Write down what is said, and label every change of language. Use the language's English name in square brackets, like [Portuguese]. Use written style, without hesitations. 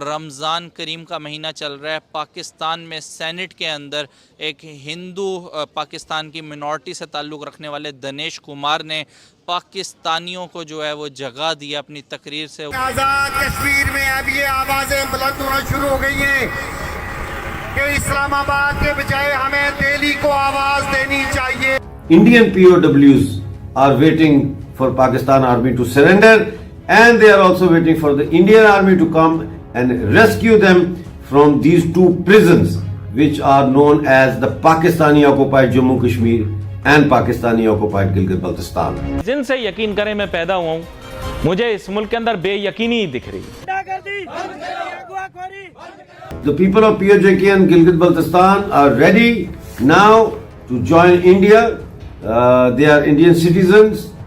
[Hindi] रमज़ान करीम का महीना चल रहा है। पाकिस्तान में सेनेट के अंदर एक हिंदू पाकिस्तान की मिनॉरिटी से ताल्लुक़ रखने वाले दिनेश कुमार ने पाकिस्तानियों को जो है वो जगह दी अपनी तकरीर से। आज़ाद कश्मीर में अब ये आवाज़ें बुलंद होना शुरू हो गई हैं कि इस्लामाबाद के बजाय हमें दिल्ली को आवाज़ देनी चाहिए। [English] Indian POWs are waiting for Pakistan army to surrender, and they are also waiting for the Indian army to come and rescue them from these two prisons which are known as the Pakistani occupied Jammu Kashmir and Pakistani occupied Gilgit-Baltistan. [Hindi] जिनसे यकीन करें मैं पैदा हुआ हूँ, मुझे इस मुल्क के अंदर बेयकीनी ही दिख रही। [English] The people of POJK and Gilgit-Baltistan are ready now to join India. They are Indian citizens.